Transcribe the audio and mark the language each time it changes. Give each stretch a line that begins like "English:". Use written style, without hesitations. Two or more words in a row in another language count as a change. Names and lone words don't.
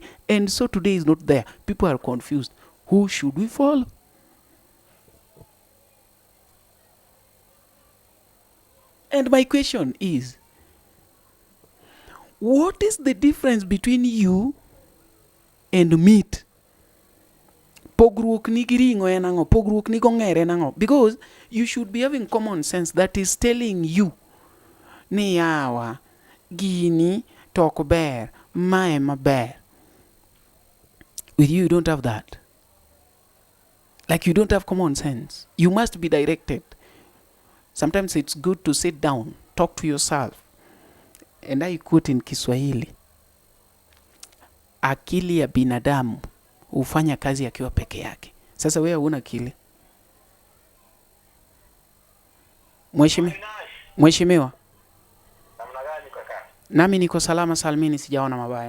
English: And so today is not there. People are confused. Who should we follow? And my question is, what is the difference between you and meat?
Luo (Kenya and Tanzania): Pogruok ni giringo enango, pogruok ni gongere enango.
English: Because you should be having common sense that is telling you,
Luo (Kenya and Tanzania): ni yawa, gini, tok ber, mae maber.
English: With you don't have that. Like you don't have common sense. You must be directed. Sometimes it's good to sit down, talk to yourself. And I quote in Kiswahili.
Swahili: Akili ya binadamu hufanya kazi akiwa peke yake. Sasa wewe huna akili. Mheshimiwa. Namna gani kaka? Nami niko salama salmini, sijaona mabaya.